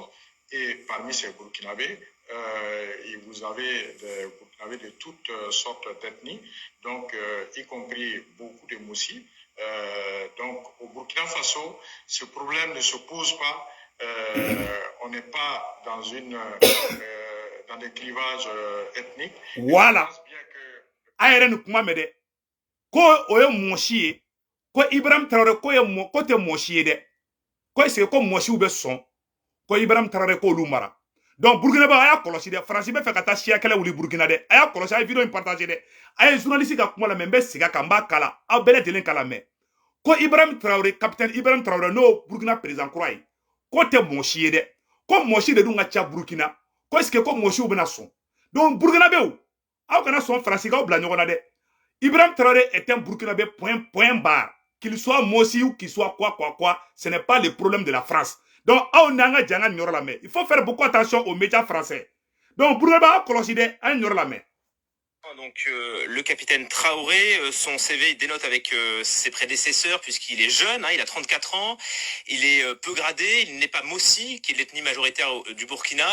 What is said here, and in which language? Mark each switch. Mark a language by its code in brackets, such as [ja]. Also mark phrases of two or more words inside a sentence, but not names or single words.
[fr] Et parmi ces Burkinabés, vous avez des Burkinabés de toutes sortes d'ethnies, donc y compris beaucoup de Moussis. Donc au Burkina Faso, ce problème ne se pose pas. On n'est pas dans des clivages ethniques. Voilà. [bm] Ayere ni kuma mɛ dɛ ko o ye mɔgɔ si ye ko Ibrahim Traoré ko tɛ mɔgɔ si ye dɛ ko [fr] est-ce que [bm] ko mɔgɔ siw bɛ sɔn ko Ibrahim Traoré k'olu mara donc Burkina a y'a kɔlɔsi dɛ Faransi bɛ fɛ ka taa siya kɛlɛ wuli Burkina dɛ a y'a kɔlɔsi a ye vidéo in partager dɛ a ye journaliste ka kuma la mɛ n bɛ segin a kan n b'a kala aw bɛɛ lajɛlen kala mɛ ko Ibrahim Traoré capitaine Ibrahim Traoré n'o Burkina président kura ye ko tɛ mɔgɔ si ye dɛ ko mɔgɔ si de dun ka ca Burkina ko [fr] est-ce que [bm] ko mɔgɔ siw bɛna sɔn donc Burkinabéw aw kana sɔn Faransi k'aw bila ɲɔgɔn na dɛ Ibrahim Traoré [fr] est un Burkinabé point barre qu'il soit Mossi ou qu'il soit quoi ce n'est pas le problème de la France. Donc, il faut faire beaucoup attention aux médias français. Donc, donc le capitaine Traoré, son CV il dénote avec ses prédécesseurs puisqu'il est jeune, hein, il a 34 ans, il est peu gradé, il n'est pas Mossi, qui est l'ethnie majoritaire du Burkina.